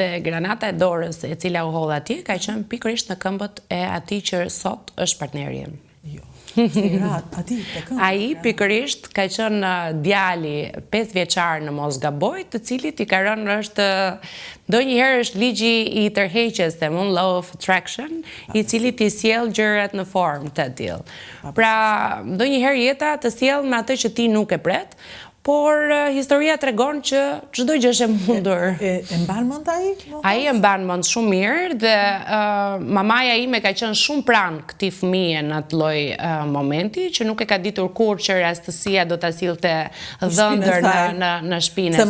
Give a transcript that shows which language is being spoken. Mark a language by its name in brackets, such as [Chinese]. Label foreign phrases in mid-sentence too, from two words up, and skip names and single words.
[Albanian] Dhe granata e dorës e cila u hodh atje ka qenë pikërisht në këmbët e atij që sot është partneri im. Jo. Ai pikërisht ka qenë djali 5 vjeçar në mos gaboj, të cilit i ka rënë është ndonjëherë është ligji i tërheqjes, themun [English] law of attraction, [Albanian] i cili ti sjell gjërat në formë të tillë. Pra, ndonjëherë jeta të sjell me atë që ti nuk e pret, por historia tregon që çdo gjë është e mundur. E mban mend ai? Ai e mban mend shumë mirë dhe mamaja ime ka qenë shumë pranë këtij fëmije në atë lloj momenti, që nuk e ka ditur kur që rastësia do ta sillte dhëndër në shtëpinë e saj.